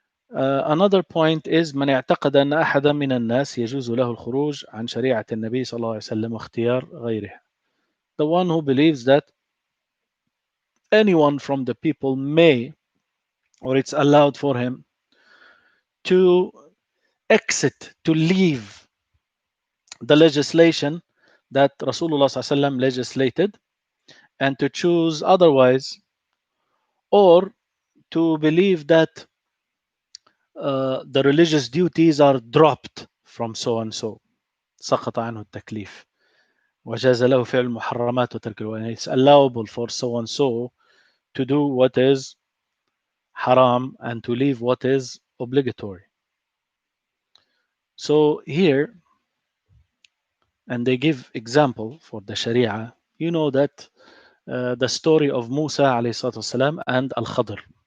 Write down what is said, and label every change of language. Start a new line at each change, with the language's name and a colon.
English: Another point is
Arabic: من اعتقد أن أحدا من الناس يجوز له الخروج عن شريعة النبي صلى الله عليه وسلم واختيار غيره.
English: The one who believes that anyone from the people may, or it's allowed for him to exit, to leave the legislation that Rasulullah SAW legislated, and to choose otherwise, or to believe that the religious duties are dropped from so and so.
Arabic: سقط عنه التكليف وجاز له فعل المحرمات وترك الواجبات.
English: It's allowable for so and so to do what is haram and to leave what is obligatory. So here, and they give example for the Sharia. You know that the story of Musa alayhi and Al Khadr.